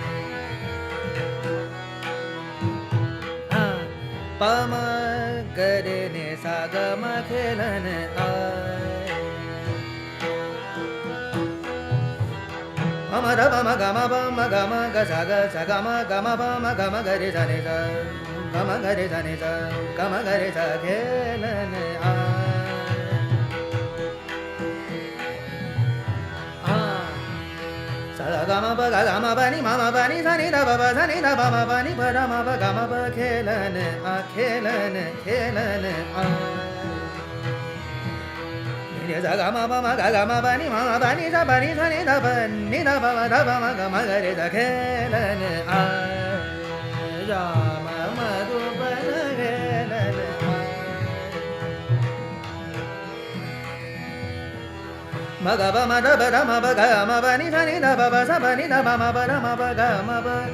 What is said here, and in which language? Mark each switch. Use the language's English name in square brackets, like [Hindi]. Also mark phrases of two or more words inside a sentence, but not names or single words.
[Hindi] पम गरे ने सागम खेलन आए पम र पम गम ग सा ग सा गम गम पम गम गरे सा नि सा गम गरे सा नि सा गम गरे सा खेलन आए गम प ग गम प नि म प नि सा नि ध प प सा नि ध प म प नि प र म प गम प खेलन आ खेलन खेलन आ नि ध ग म प म ग गम प नि म प नि सा प नि सा नि ध प नि ध प म ध प म ग म ग रे ध खेलन आ श्याम मधुबन खेलन म ग प म ध प ध म प ग म प नि सा नि ध प प सा प नि ध प म प र म प ग म प